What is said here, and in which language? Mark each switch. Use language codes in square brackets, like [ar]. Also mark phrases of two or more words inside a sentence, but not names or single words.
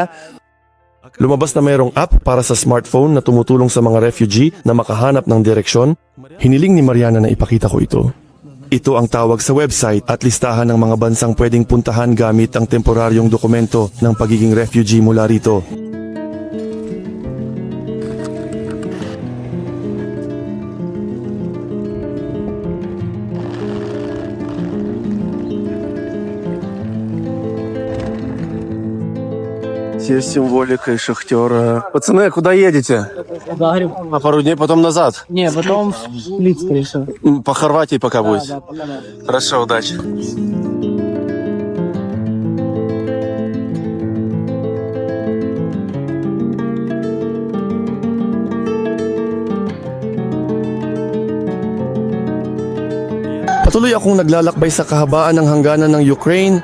[tl] Lumabas na mayroong app para sa smartphone na tumutulong sa mga refugee na makahanap ng direksyon. Hiniling ni Mariana na ipakita ko ito. Ito ang tawag sa website at listahan ng mga bansang pwedeng puntahan gamit ang temporaryong dokumento ng pagiging refugee mula rito. [ru] Есть символика и шахтера. Пацаны, куда едете? Загреб. На пару дней, потом назад. Не, потом в Сплит, скорее всего. По Хорватии пока будете. Хорошо, удачи. [tl] Patuloy akong naglalakbay sa kahabaan ng hangganan ng Ukraine.